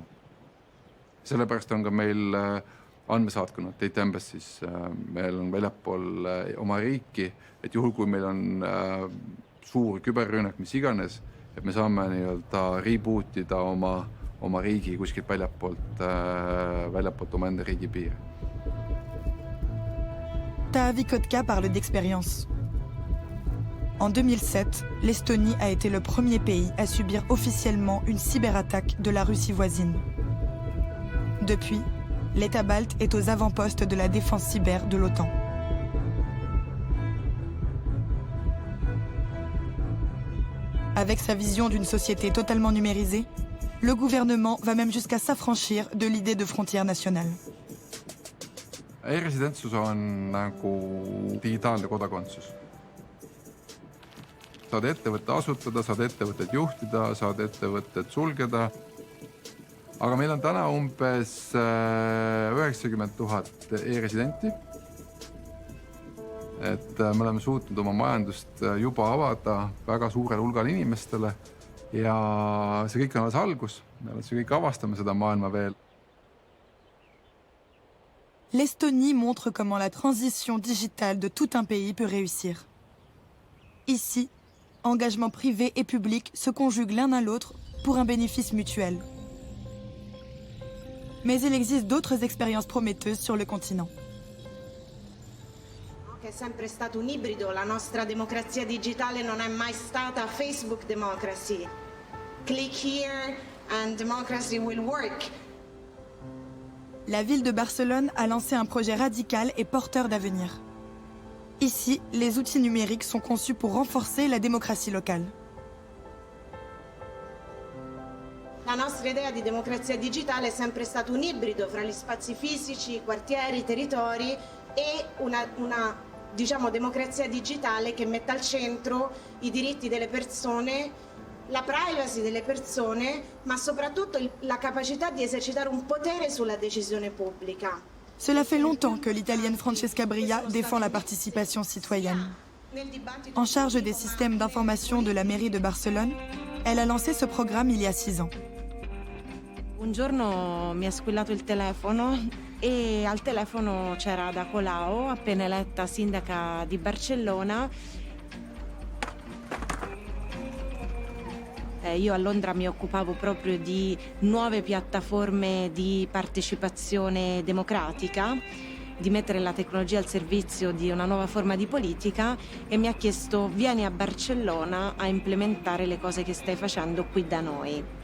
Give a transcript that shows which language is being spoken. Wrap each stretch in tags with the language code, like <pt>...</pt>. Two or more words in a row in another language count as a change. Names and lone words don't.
<et>Sellepärast on ka meil andmesaatkonnad</et> <en>Data Embassy's,</en> <et>meil on väljapool oma riiki, et juhul kui meil on suur küberrünnak, mis iganes, et me saame nii-öelda rebootida oma riigi kuskilt väljapoolt oma enda riigi piiri.</et> <fr>Taavi Kotka parle d'expérience. En 2007, l'Estonie a été le premier pays à subir officiellement une cyberattaque de la Russie voisine. Depuis, l'État balte est aux avant-postes de la défense cyber de l'OTAN. Avec sa vision d'une société totalement numérisée, le gouvernement va même jusqu'à s'affranchir de l'idée de frontières nationales.</fr> <et>E-residentsus on nagu digitaalne kodakondsus. Saad ettevõtte asutada, saad ettevõtted juhtida, saad ettevõtted sulgeda. Aga meil on täna umbes 90 000 e-residenti. Et me oleme suutnud oma majandust juba avada väga suurel hulgal inimestele ja see kõik on alles algus. Me kõik avastame seda maailma veel.</et> <fr>L'Estonie montre comment la transition digitale de tout un pays peut réussir. Ici, engagement privé et public se conjuguent l'un à l'autre pour un bénéfice mutuel. Mais il existe d'autres expériences prometteuses sur le continent.</fr> <it>È sempre stato un ibrido, la nostra democrazia digitale non è mai stata</it> <en>Facebook democracy. Click here and democracy will work.</en> <fr>La ville de Barcelone a lancé un projet radical et porteur d'avenir. Ici, les outils numériques sont conçus pour renforcer la démocratie locale.</fr> <it>La nostra idea di democrazia digitale è sempre stato un ibrido fra gli spazi fisici, i quartieri, i territori e una democrazia digitale che mette al centro i diritti delle persone, la privacy delle persone, ma soprattutto la capacità di esercitare un potere sulla decisione pubblica.</it> <fr>Cela fait longtemps que l'Italienne Francesca Bria défend la participation citoyenne. En charge des systèmes d'information de la mairie de Barcelone, elle a lancé ce programme il y a 6 ans.</fr> <it>Un giorno mi ha squillato il telefono e al telefono c'era Ada Colau, appena eletta sindaca di Barcellona. Io a Londra mi occupavo proprio di nuove piattaforme di partecipazione democratica, di mettere la tecnologia al servizio di una nuova forma di politica e mi ha chiesto: vieni a Barcellona a implementare le cose che stai facendo qui da noi.</it>